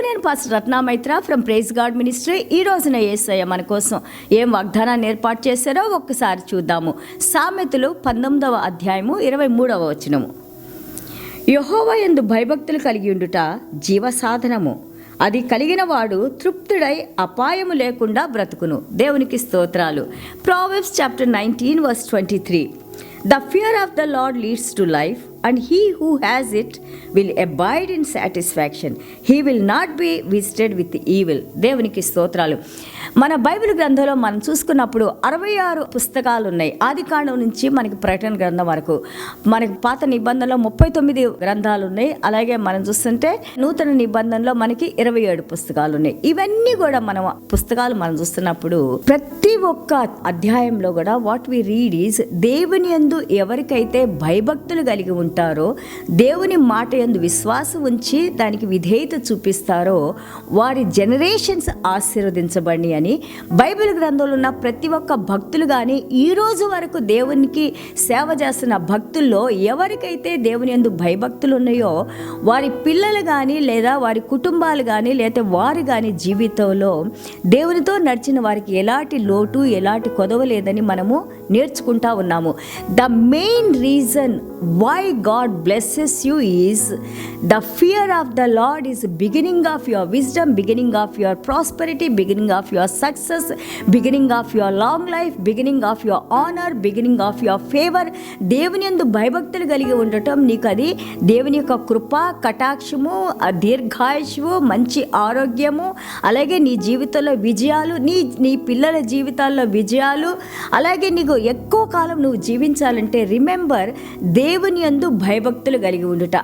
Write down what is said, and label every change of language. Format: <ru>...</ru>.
<te>నేను pastor Ratna Maitra from praise God ministry. ఈ రోజున యేసయ్య మన కోసం ఏం వాగ్దానాన్ని ఏర్పాటు చేశారో ఒక్కసారి చూద్దాము. సామెతలు 19వ అధ్యాయము 23వ వచనము. యెహోవా యందు భయభక్తులు కలిగి ఉండుట జీవసాధనము, అది కలిగిన వాడు తృప్తుడై అపాయము లేకుండా బ్రతుకును. దేవునికి స్తోత్రాలు.</te> <en>Proverbs chapter 19 verse 23. The fear of the Lord leads to life, and he who has it will abide in satisfaction. He will not be visited with evil.</en> <te>దేవునికి స్తోత్రాలు. మన బైబిల్ గ్రంథంలో మనం చూసుకున్నప్పుడు 66 పుస్తకాలు ఉన్నాయి. ఆది కాండం నుంచి మనకి ప్రకటన గ్రంథం వరకు. మనకి పాత నిబంధనలో 39 గ్రంథాలు ఉన్నాయి. అలాగే మనం చూస్తుంటే నూతన నిబంధనలో మనకి 27 పుస్తకాలు ఉన్నాయి. ఇవన్నీ కూడా పుస్తకాలు మనం చూస్తున్నప్పుడు ప్రతి ఒక్క అధ్యాయంలో కూడా</te> <en>what we read is</en> <te>దేవుని యందు ఎవరికైతే భయభక్తులు కలిగి ఉంటారో, దేవుని మాట యందు విశ్వాసం ఉంచి దానికి విధేయత చూపిస్తారో వారి జనరేషన్స్ ఆశీర్వదించబడి అని బైబిల్ గ్రంథంలో ఉన్న ప్రతి ఒక్క భక్తులు కానీ ఈ రోజు వరకు దేవునికి సేవ చేస్తున్న భక్తుల్లో ఎవరికైతే దేవుని యందు భయభక్తులు ఉన్నాయో వారి పిల్లలు కానీ లేదా వారి కుటుంబాలు కానీ లేదా వారు కానీ జీవితంలో దేవునితో నడిచిన వారికి ఎలాంటి లోటు ఎలాంటి కొదవ లేదని మనము నేర్చుకుంటా ఉన్నాము.</te> <en>The main reason why God blesses you is the fear of the Lord is beginning of your wisdom, beginning of your prosperity, beginning of your success, beginning of your long life, beginning of your honor, beginning of your favor.</en> <te>దేవుని యందు భయభక్తులు కలిగి ఉండటం నీకు అది దేవుని యొక్క కృప, కటాక్షము, దీర్ఘాయుషువు, మంచి ఆరోగ్యము, అలాగే నీ జీవితంలో విజయాలు, నీ పిల్లల జీవితాల్లో విజయాలు, అలాగే నీకు ఎక్కువ కాలం నువ్వు జీవించాలంటే రిమెంబర్ దేవుని యందు భయభక్తులు కలిగి ఉండుట.</te>